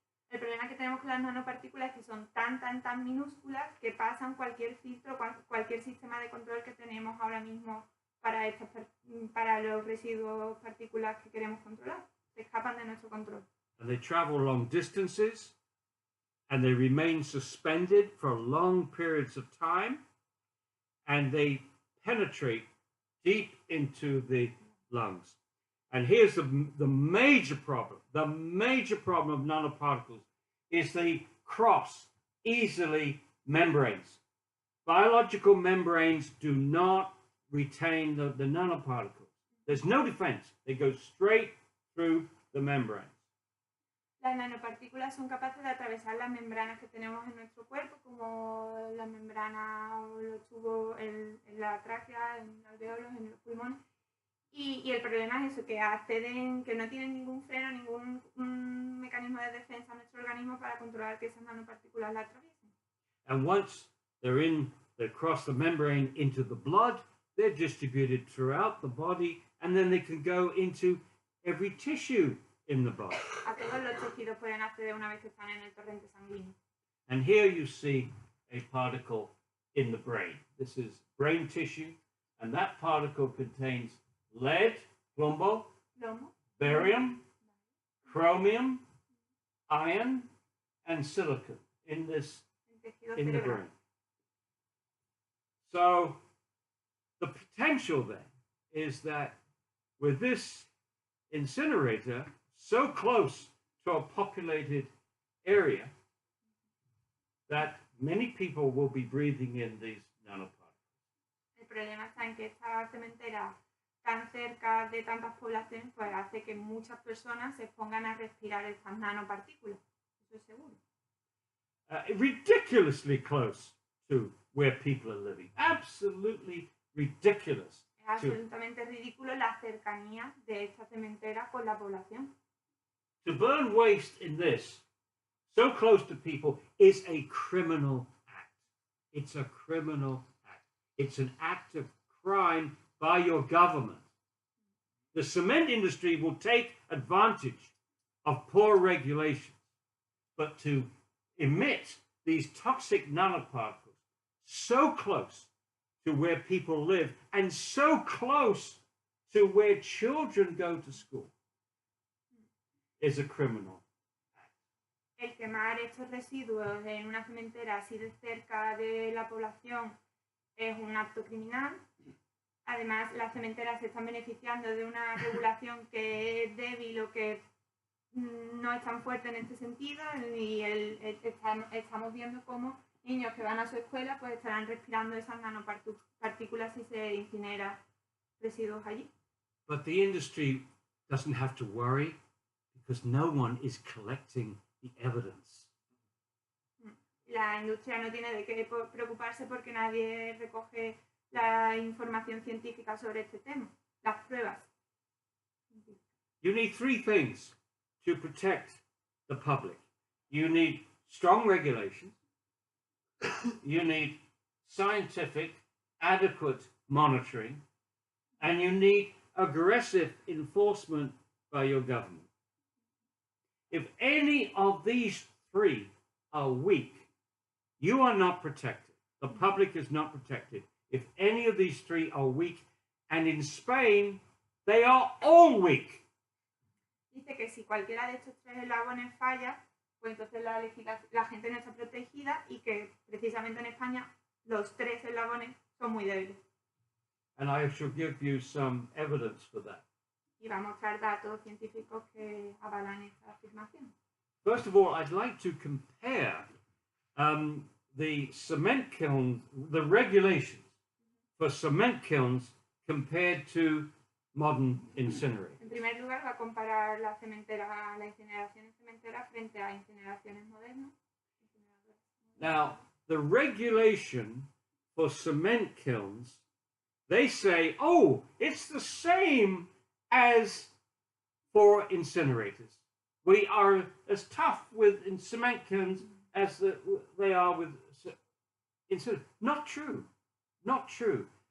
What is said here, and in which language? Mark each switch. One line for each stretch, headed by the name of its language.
Spanish: El problema que tenemos con las nanopartículas es que son tan minúsculas que pasan cualquier filtro, cualquier sistema de control que tenemos ahora mismo para los residuos partículas que queremos controlar. Se escapan de nuestro control.
English: And they travel long distances, and they remain suspended for long periods of time, and they penetrate deep into the lungs. And here's the major problem. The major problem of nanoparticles is they cross easily membranes. Biological membranes do not retain the nanoparticles. There's no defense. They go straight through the membrane.
Spanish: Las nanopartículas son capaces de atravesar las membranas que tenemos en nuestro cuerpo, como la membrana o los tubos en la tráquea, en los alveolos, en los pulmones. Y el problema es eso, que acceden, que no tienen ningún freno, ningún mecanismo de defensa en nuestro organismo para controlar que esas nanopartículas la atraviesen.
English: And once they cross the membrane into the blood, they're distributed throughout the body, and then they can go into every tissue in the body.
Spanish: A todos los tejidos pueden acceder una vez que están en el torrente sanguíneo.
English: And here you see a particle in the brain. This is brain tissue, and that particle contains lead, plomo, barium, chromium, iron, and silicon in the brain. So the potential then is that with this incinerator so close to a populated area that many people will be breathing in these nanoparticles.
Spanish: El problema está en que esta cementera tan cerca de tantas poblaciones pues hace que muchas personas se expongan a respirar estas nanopartículas. Eso es seguro.
English: Ridiculously close to where people are living. Absolutely ridiculous.
Spanish: Es absolutamente ridículo la cercanía de esta cementera con la población.
English: To burn waste in this, so close to people, is a criminal act. It's a criminal act. It's an act of crime by your government. The cement industry will take advantage of poor regulations, but to emit these toxic nanoparticles so close to where people live and so close to where children go to school is a criminal act.
Spanish: El quemar estos residuos en una cementera así de cerca de la población es un acto criminal. Además, las cementeras se están beneficiando de una regulación que es débil o que no es tan fuerte en este sentido, y estamos viendo cómo niños que van a su escuela pues estarán respirando esas nanopartículas si se incinera residuos allí.
English: But the industry doesn't have to worry because no one is collecting the evidence.
Spanish: La industria no tiene de qué preocuparse porque nadie recoge la información científica sobre este tema, las pruebas.
English: You need three things to protect the public. You need strong regulations, you need scientific, adequate monitoring, and you need aggressive enforcement by your government. If any of these three are weak, you are not protected. The public is not protected. If any of these three are weak, and in Spain, they are all weak.
Spanish: Dice que si cualquiera de estos tres eslabones falla, pues entonces la gente no está protegida, y que precisamente en España los tres eslabones son muy débiles.
English: And I shall give you some evidence for that.
Spanish: Y va a mostrar datos científicos que avalan esta afirmación.
English: First of all, I'd like to compare the cement kilns, the regulations for cement kilns compared to modern incinerators.
Spanish: En primer lugar, va a comparar la incineración en cementeras frente a incineraciones modernas.
English: Now, the regulation for cement kilns, they say, oh, it's the same as for incinerators. We are as tough with cement kilns as they are with incinerators. Not true. Not true.